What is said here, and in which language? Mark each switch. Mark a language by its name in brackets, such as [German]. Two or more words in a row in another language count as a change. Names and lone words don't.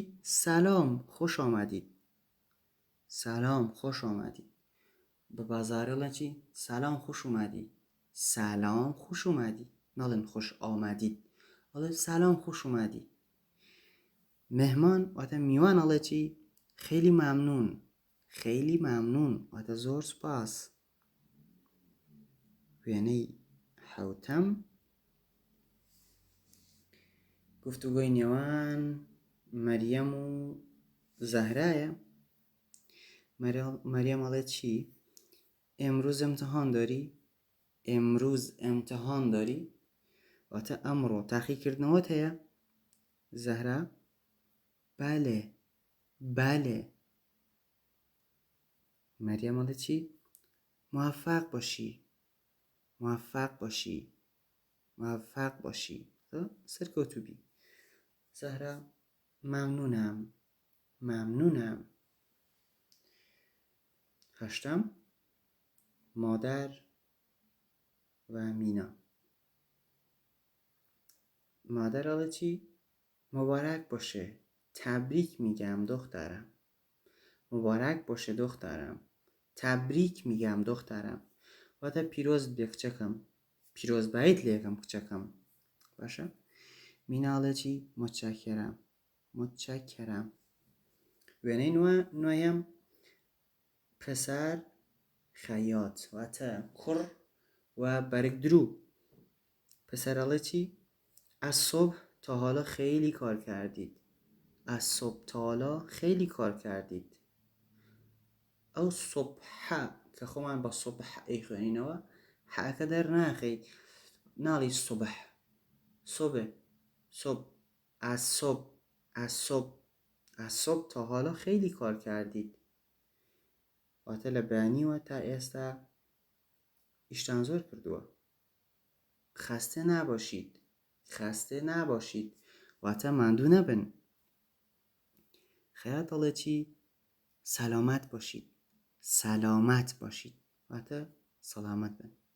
[Persian] سەلام، خۆش ئامادیت، سەلام، خۆش ئامادی. [Central Kurdish] بە بازاڕی ئەڵێن چی؟ [Persian] سەلام، خۆش ئامادی، سەلام، خۆش ئامادی، ناڵێن خۆش ئامادیت، ئەڵێ سەلام، خۆش ئامادی. [Central Kurdish] مهمان واتە میوان ئەڵێ چی؟ [Persian] خیلی ممنون، خیلی ممنون، [Central Kurdish] واتە زۆر سوپاس. وێنەی حەوتەم، گفتوگۆی نێوان مەریەم و زەهرایە. مەریەم ئەڵێ چی؟ [Persian] ئێمروز ئەمتحان داری؟ ئێمروز ئەمتحان داری؟ [Central Kurdish] واتە ئەمڕۆ تاقیکردنەوەت هەیە؟ زەهرا بەلێ، بەلێ. مەریەم ئەڵێ چی؟ [Persian] موفق باشی، موفق باشی، موفق باشی، [Central Kurdish] سەرکەوتوو بی. [Persian] زەهرا مەمنونم، مەمنونم. [Central Kurdish] هەشتم، مادر و مینا. مادر ئەڵێ چی؟ [Persian] مبارک باشه، تبریک میگم دخترم، مبارک باشه دخترم، تبریک میگم دخترم، [Central Kurdish] واتە پیرۆزت بێ کچەکەم، پیرۆزباییت لێکەم کچەکەم. باشە؟ مینا ئەڵێ چی؟ [Persian] متشکرم، متشکرم. [Central Kurdish] وێنەی نوێیەم، [Persian] پسر خەیاط، [Central Kurdish] واتە کوڕ و بەرگدرو. پسر ئەڵێ چی؟ [Persian] از صبح تا حالا خیلی کار کردید، از صبح تا حالا خیلی کار کردید. [Central Kurdish] ئەو صبحە کە خۆمان بە صبح ئەیخوێنینەوە، حەکە دەرناخەی، ناڵی [Persian] صبح، صبح، صبح، از صبح، از صبح، از صبح تا حالا خیلی کار کردید، [Central Kurdish] واتە لە بەیانیوە تا ئێستا ئیشتان زۆر کردووە. [Persian] خەستە ناباشید، خەستە ناباشید، [Central Kurdish] واتە ماندوو نەبن. خەیاط ئەڵێ چی؟ [Persian] سەلامەت باشید، سەلامەت باشید، [Central Kurdish] واتە سەلامەت بن.